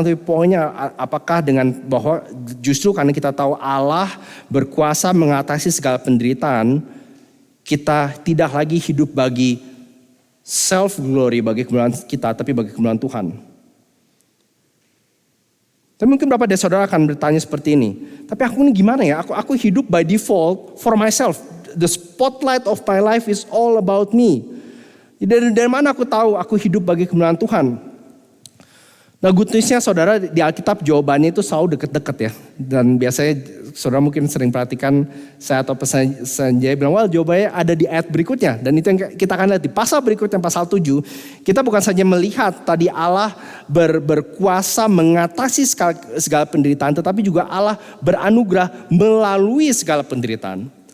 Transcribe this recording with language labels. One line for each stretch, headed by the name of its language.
Indonesian: Tapi poinnya apakah dengan bahwa justru karena kita tahu Allah berkuasa mengatasi segala penderitaan, kita tidak lagi hidup bagi self glory, bagi kemuliaan kita, tapi bagi kemuliaan Tuhan. Tapi mungkin beberapa dari saudara akan bertanya seperti ini. Tapi aku ini gimana ya? Aku hidup
English: by default for myself. The spotlight of my life is all about me.
Indonesian: Dari mana aku tahu aku hidup bagi kemuliaan Tuhan? Nah, good news-nya saudara, di Alkitab jawabannya itu selalu deket-deket ya. Dan biasanya saudara mungkin sering perhatikan saya atau pesan Sanjay bilang, well jawabannya ada di ayat berikutnya. Dan itu yang kita akan lihat di pasal berikutnya, pasal 7. Kita bukan saja melihat tadi Allah berkuasa mengatasi segala penderitaan, tetapi juga Allah beranugerah melalui segala penderitaan.